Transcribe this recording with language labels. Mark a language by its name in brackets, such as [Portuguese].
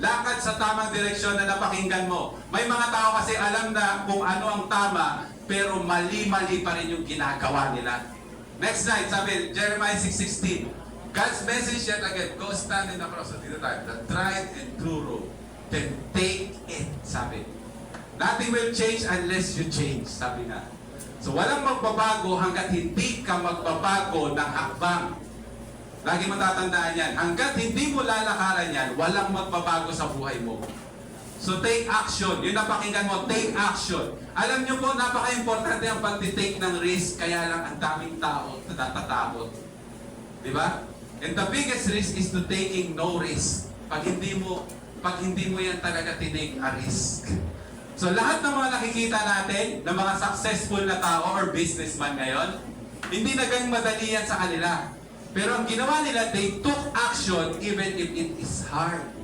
[Filipino] Lakad sa tamang direksyon na napakinggan mo. May mga tao kasi alam na kung ano ang tama, pero mali-mali pa rin yung ginagawa nila. [English] Next slide, sabi, Jeremiah 6:16. God's message yet again, go stand in the cross. [Filipino] So, dito tayo, [English] the tried and true road. Then take it, sabi. Nothing will change unless you change, [Filipino] sabi nga. So walang magbabago hanggat hindi ka magbabago ng hakbang. Lagi matatandaan yan. Hanggat hindi mo lalakaran yan, walang magbabago sa buhay mo. [English] So take action. [Filipino] Yung napakinggan mo, take action. Alam nyo po, napaka-importante ang pag-take ng risk, kaya lang ang daming tao natatakot. Di ba? [English] And the biggest risk is to taking no risk. [Filipino] Pag hindi mo yan talaga tinake a risk. So lahat ng mga nakikita natin, ng mga successful na tao or businessman ngayon, hindi na ganyan madali yan sa kanila. Pero ang ginawa nila, [English] they took action even if it is hard.